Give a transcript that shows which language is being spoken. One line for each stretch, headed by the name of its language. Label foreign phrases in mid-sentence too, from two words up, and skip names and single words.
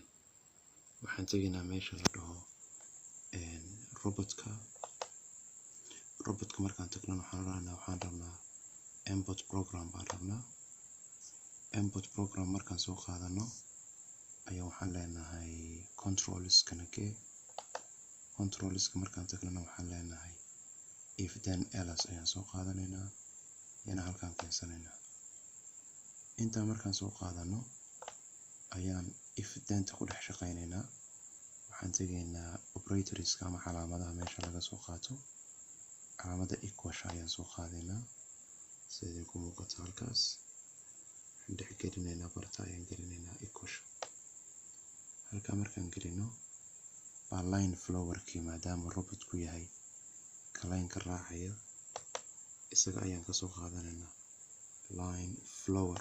Somali: waxaan tegaynaa meesha la dhaho robotka markaan tagno waxaan rabnaa
English: import program
Somali: baan rabnaa.
English: import program
Somali: markaan soo qaadano ayaa waxaan leenahay controlska markaan tagnana waxaan leenahay
English: if then else
Somali: ayaan soo qaadanaynaa yana halkaan keensanaynaa. intaa markaan soo qaadano ayaan
English: if then-ta
Somali: ku dhex shaqaynaynaa. waxaan tegaynaa operatorska ama calaamadaha meesha laga soo qaato. calaamada equation ayaan soo qaadaynaa sida ku muuqata halkaas. waxaan dhex gelinaynaa barta ayaan gelinaynaa equation. halkaa markaan gelino baa
English: line flowerkii
Somali: maadaama robotku yahay ka line-ka raacaya isaga ayaan ka soo qaadanaynaa
English: line flower.